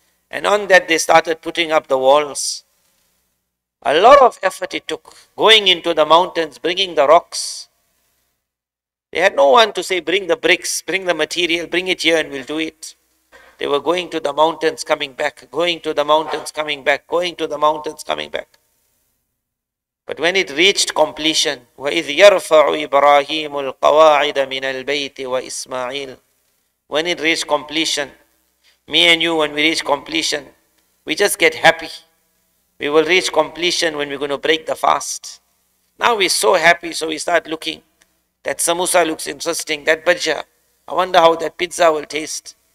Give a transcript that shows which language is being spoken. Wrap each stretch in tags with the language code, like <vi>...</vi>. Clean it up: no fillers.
<en>And on that they started putting up the walls. A lot of effort it took, going into the mountains, bringing the rocks. They had no one to say, bring the bricks, bring the material, bring it here and we'll do it. They were going to the mountains, coming back, going to the mountains, coming back, going to the mountains, coming back. But when it reached completion,</en> <ar>وَإِذْ يَرْفَعُ إِبْرَاهِيمُ الْقَوَاعِدَ مِنَ الْبَيْتِ وَإِسْمَاعِيلُ.</ar> <en>When it reached completion, me and you, when we reach completion, we just get happy. We will reach completion when we're going to break the fast. Now we're so happy, so we start looking. That samosa looks interesting, that bhaja. I wonder how that pizza will taste.</en>